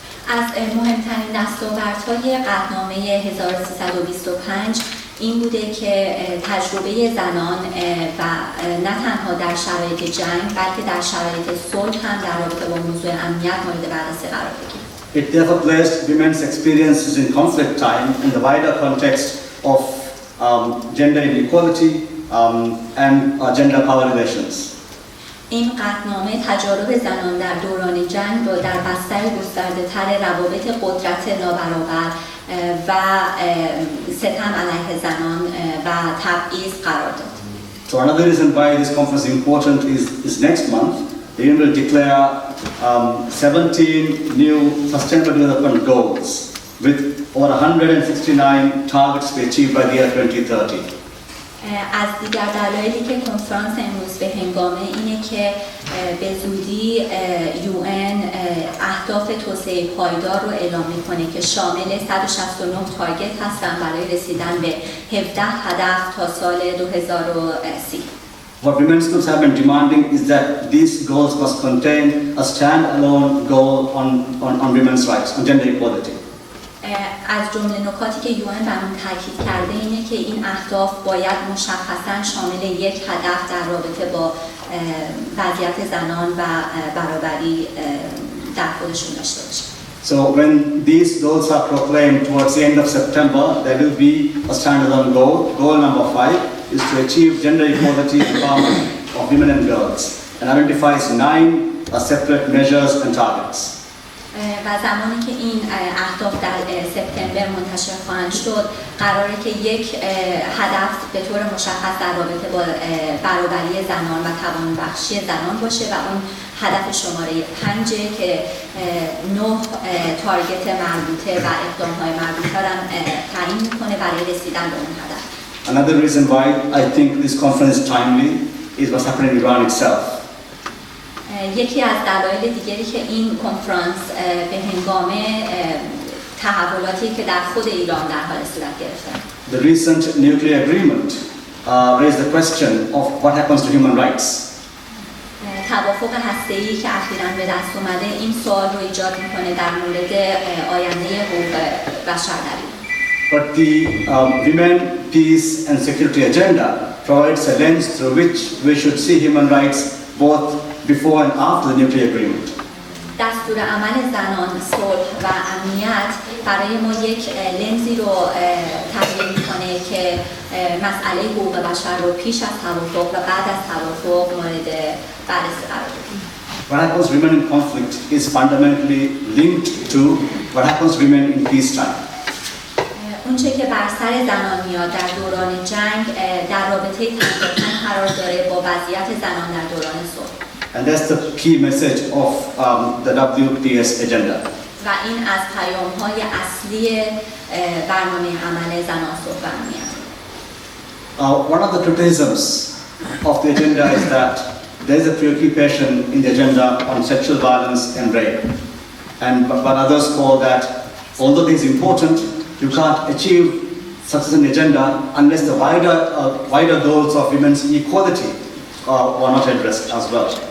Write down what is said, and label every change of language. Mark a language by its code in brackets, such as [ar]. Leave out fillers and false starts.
[fa] از مهمترین دستاوردهای قطعنامه 1325 این بوده که تجربه زنان و نه تنها در شرایط جنگ بلکه در شرایط صلح هم در رابطه با موضوع امنیت مورد بررسی قرار بگیره. [en] It therefore placed women's experiences in conflict time in the wider context of gender inequality and gender power relations. [fa] این قطعنامه تجارب زنان در دوران جنگ را در بستر گسترده‌تر روابط قدرت نابرابر و ستم علیه زنان و تبعیض قرار داد. [en] So another reason why this conference is important is next month the UN will declare 17 new sustainable development goals with over 169 targets to be achieved by the year 2030. [fa] از دیگر دلایلی که کنفرانس امروز به هنگامه اینه که به زودی UN اهداف توسعه پایدار رو اعلام میکنه که شامل 169 تارگت هستن برای رسیدن به 17 هدف تا سال 2030. [en] What women's groups have been demanding is that these goals must contain a stand-alone goal on women's rights, on gender equality. [fa] از جمله نکاتی که UN بر اون تاکید کرده اینه که این اهداف باید مشخصاً شامل یک هدف در رابطه با وضعیت زنان و برابری در خودشون داشته باشه. [en] So when these goals are proclaimed towards the end of September, there will be a standalone goal. Goal number 5 is to achieve gender equality empowerment of women and girls and identifies 9 separate measures and targets. [fa] و زمانی که این اهداف در سپتامبر منتشر خواهند شد قراره که یک هدف به طور مشخص در رابطه با برابری زنان و توانبخشی زنان باشه و اون هدف شماره 5 که 9 تارگت مربوطه و اقدام‌های مربوطه را تعیین میکنه برای رسیدن به اون هدف. [en] Another reason why I think this conference is timely is what's happening in Iran itself. [fa] یکی از دلایل دیگری که این کنفرانس به هنگامه تحولاتی که در خود ایران در حال صورت گرفته. [en] The recent nuclear agreement raised the question of what happens to human rights. [fa] توافق هسته‌ای که اخیراً به دست اومده این سوال رو ایجاد میکنه در مورد آینده حقوق بشر در ایران. [en] But the Women, Peace and Security agenda provides a lens through which we should see human rights both before and after the nuclear agreement. [fa] دستور عمل زنان، صلح و امنیت برای ما یک لنزی رو تبیین میکنه که مسئله حقوق بشر رو پیش از توافق و بعد از توافق مورد بررسی قرار بدیم. [en] What happens to women in conflict is fundamentally linked to what happens to women in peacetime. [fa] اونچه که بر سر زنان میاد در دوران جنگ در رابطه تنظیم قرار داره با وضعیت زنان در دوران صلح. [en] And that's the key message of the WPS agenda. [fa] و این از پیام‌های اصلی برنامه عمل زنان، صلح و امنیت. [en] One of the criticisms of the agenda is that there is a preoccupation in the agenda on sexual violence and rape. But others call that, although it is important, you can't achieve success in the agenda unless the wider goals of women's equality are not addressed as well.